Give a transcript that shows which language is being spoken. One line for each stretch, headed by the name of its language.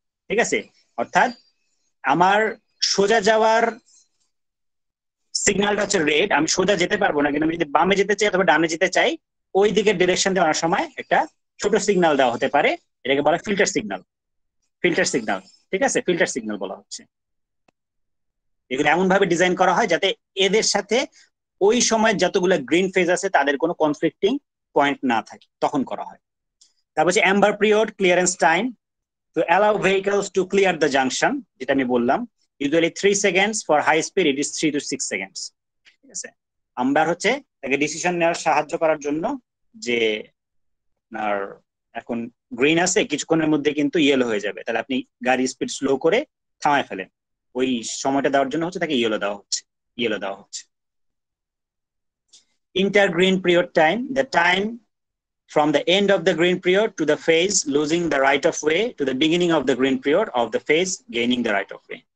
Bangla: ঠিক আছে, অর্থাৎ আমার সোজা যাওয়ার সিগন্যালটা হচ্ছে রেড, আমি সোজা যেতে পারবো না, কিন্তু আমি যদি বামে যেতে চাই অথবা ডানে যেতে চাই, ওই দিকের ডিরেকশন দিয়ে অনেক সময় একটা ছোট সিগন্যাল দেওয়া হতে পারে। এটাকে বলা ফিল্টার সিগন্যাল। ঠিক আছে, ফিল্টার সিগন্যাল বলা হচ্ছে। এগুলো এমন ভাবে ডিজাইন করা হয় যাতে এদের সাথে ওই সময় যতগুলো গ্রিন ফেজ আছে তাদের কোনো কনফ্লিক্টিং পয়েন্ট না থাকে, তখন করা হয়। তারপর হচ্ছে Amber period, clearance time
English: to allow vehicles to clear the junction,
Bangla: যেটা আমি বললাম,
English: usually 3 seconds, for high speed it is 3 to 6 seconds.
Bangla: ঠিক আছে, আম্বার হচ্ছে তাকে ডিসিশন নেওয়ার সাহায্য করার জন্য, যে আপনার এখন গ্রিন আছে, কিছুক্ষণের মধ্যে কিন্তু ইয়েলো হয়ে যাবে, তাহলে আপনি গাড়ি স্পিড স্লো করে থামায় ফেলেন, ওই সময়টা দেওয়ার জন্য হচ্ছে তাকে ইয়েলো দেওয়া হচ্ছে।
English: Inter green period time, the time from the end of the green period to the phase losing the right of way to the beginning of the green period of the phase gaining the right of way.